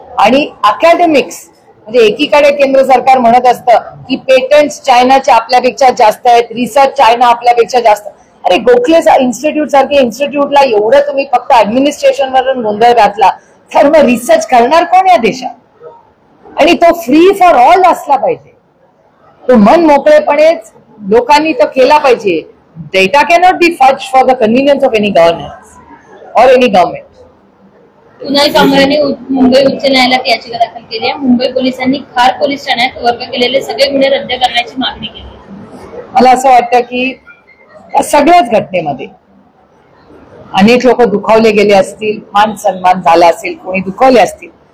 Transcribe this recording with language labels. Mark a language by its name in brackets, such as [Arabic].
[Marathi] आणि अकॅडमिक्स म्हणजे एकीकडे केंद्र सरकार म्हणत असतं की पेटंट्स चायनाच्या आपल्यापेक्षा जास्त आहेत, रिसर्च चायना आपल्यापेक्षा जास्त. अरे गोखले इन्स्टिट्यूट सारखे इन्स्टिट्यूटला एवढं तुम्ही फक्त ऍडमिनिस्ट्रेशनवर गोंधळ घातला तर मग रिसर्च करणार कोण या देशात? आणि तो फ्री फॉर ऑल असला पाहिजे. तो मन मोकळेपणेच लोकांनी तो केला पाहिजे. [English] data cannot be fudged for the convenience of any governance or any government. [Marathi] पुन्हा कामगारांनी मुंबई उच्च न्यायालयात याचिका दाखल केली आहे. मुंबई पोलिसांनी खार पोलीस ठाण्यात वर्ग केलेले सगळे गुन्हे रद्द करण्याची मागणी केली आहे. मला असं वाटतं की या सगळ्याच घटनेमध्ये अनेक लोक दुखावले गेले असतील, मान सन्मान झाला असेल, कोणी दुखावले असतील.